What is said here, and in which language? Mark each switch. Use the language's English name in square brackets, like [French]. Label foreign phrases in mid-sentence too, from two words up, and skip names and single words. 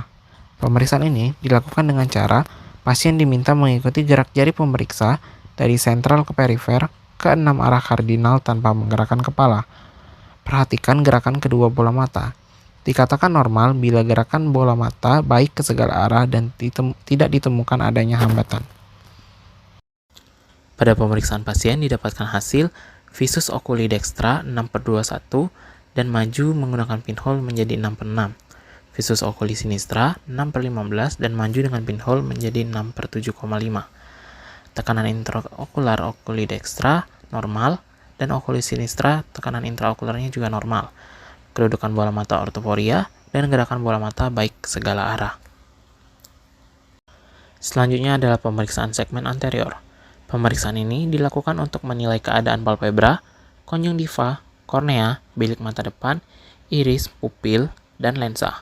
[Indonesian] Pemeriksaan ini dilakukan dengan cara pasien diminta mengikuti gerak jari pemeriksa dari sentral ke perifer ke 6 arah kardinal tanpa menggerakkan kepala. Perhatikan gerakan kedua bola mata. Dikatakan normal bila gerakan bola mata baik ke segala arah dan tidak ditemukan adanya hambatan. Pada pemeriksaan pasien didapatkan hasil visus [Latin] oculi dextra [Indonesian] 6/21 dan maju menggunakan pinhole menjadi 6/6. Visus [Latin] oculi sinistra [Indonesian] 6/15 dan maju dengan pinhole menjadi 6/7,5. Tekanan intraokular [Latin] oculi dextra [Indonesian] normal dan [Latin] oculi sinistra [Indonesian] tekanan intraokularnya juga normal. Kedudukan bola mata ortoporia dan gerakan bola mata baik segala arah. Selanjutnya adalah pemeriksaan segmen anterior. Pemeriksaan ini dilakukan untuk menilai keadaan palpebra, konjungtiva, kornea, bilik mata depan, iris, pupil, dan lensa.